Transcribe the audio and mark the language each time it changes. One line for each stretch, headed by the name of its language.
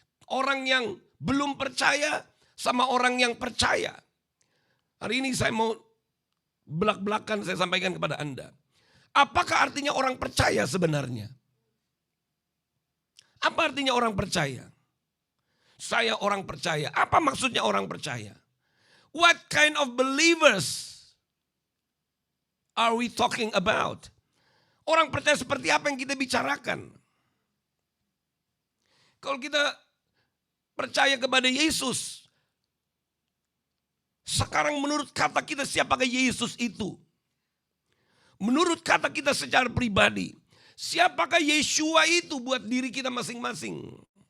Indonesian: Orang yang belum percaya sama orang yang percaya. Hari ini saya mau belak-belakan saya sampaikan kepada Anda. Apakah artinya orang percaya sebenarnya? Apa artinya orang percaya? Saya orang percaya. Apa maksudnya orang percaya?
English: What kind of believers are we talking about?
Indonesian: Orang percaya seperti apa yang kita bicarakan? Kalau kita percaya kepada Yesus, sekarang menurut kata kita siapakah Yesus itu? Menurut kata kita secara pribadi, siapakah Yeshua itu buat diri kita masing-masing?